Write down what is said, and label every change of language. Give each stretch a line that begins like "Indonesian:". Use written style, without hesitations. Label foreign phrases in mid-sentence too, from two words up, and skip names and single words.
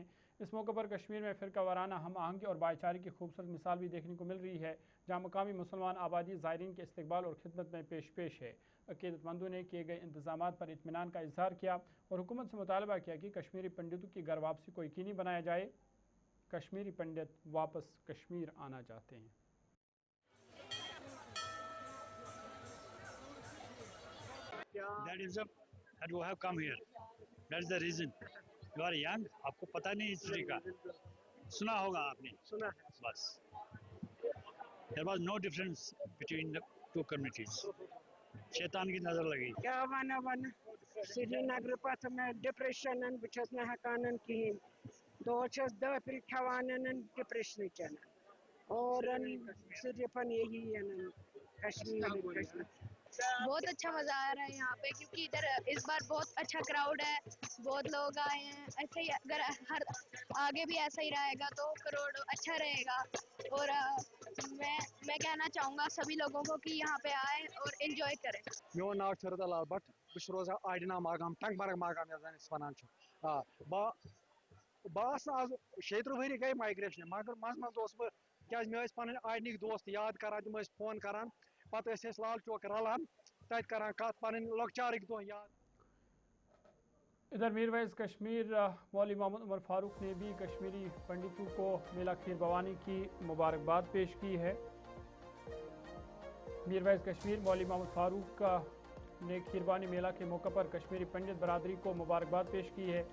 Hindi: इस मौके पर कश्मीर में फ़िरका वाराना हम आहंगी और भाईचारे की खूबसूरत मिसाल भी देखने को मिल रही है, जहाँ मकामी मुसलमान आबादी ज़ायरीन के इस्तकबाल और खिदमत में पेश है। अकीदतमंदों ने किए गए इंतजाम पर इत्मीनान का इजहार किया और हुकूमत से मुतालबा किया कि कश्मीरी पंडितों की घर वापसी को यकीनी बनाया जाए। कश्मीरी पंडित वापस कश्मीर आना चाहते हैं।
English: That is that you have come here. That is the reason. You are young.
Hindi: आपको पता नहीं हिस्ट्री का, सुना होगा आपने, सुना बस।
English: There was no difference between the two communities.
Hindi: शैतान की नजर लगी।
Kashmiri: क्या वन श्रीनगर पथ में डिप्रेशन बचस न हकान कहें दोचस दफर खवान डिप्रेशन चन
Hindi: और सिर्फ यही कश्मीर। बहुत अच्छा मजा आ रहा है यहाँ पे, क्योंकि इधर इस बार बहुत अच्छा क्राउड है, बहुत लोग आए हैं। ऐसे ही अगर हर आगे भी ऐसा ही रहेगा तो करोड़ अच्छा रहेगा। और मैं कहना चाहूँगा सभी लोगों को कि यहाँ पे आए और एंजॉय करें। मेरा नाम
Kashmiri: शरद लाल भट्ट, बस रोजा आइडना मागाम टंगमर्ग मागाम वन बस आज 6 वरी गई माइग्रेशन, मगर मज क्या पे आइडनिक दोस्त याद करान, तम फोन करान, पत लाल चौक रलान तत करान कत पन लकचारिक दो याद।
Hindi: इधर मीरवैज़ कश्मीर मौलवी मोहम्मद उमर फारूक ने भी कश्मीरी पंडितों को मेला खीर भवानी की मुबारकबाद पेश की है। मीरवैज़ कश्मीर मौलवी मोहम्मद फारूक ने खीर भवानी मेला के मौके पर कश्मीरी पंडित बरादरी को मुबारकबाद पेश की है।